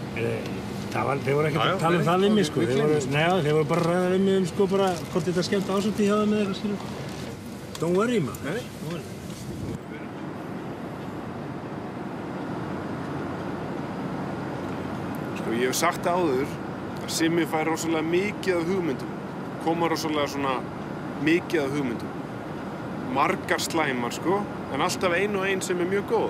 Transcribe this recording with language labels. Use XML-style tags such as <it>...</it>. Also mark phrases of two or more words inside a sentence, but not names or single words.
<is>Þeir voru ekkert að tala um það við mig, sko. Þeir voru bara að ræða við mig sko bara hvort þetta skemmt ásótti hjá þeim eða eitthvað, skilur.</is> <en>Don't worry, man. Don't worry.</en> <is>Sko, ég hef sagt áður að Simmi fær rosalega mikið af hugmyndum. Koma rosalega svona mikið af hugmyndum. Margar slæmar, sko, en alltaf ein og ein sem mjög góð.</is>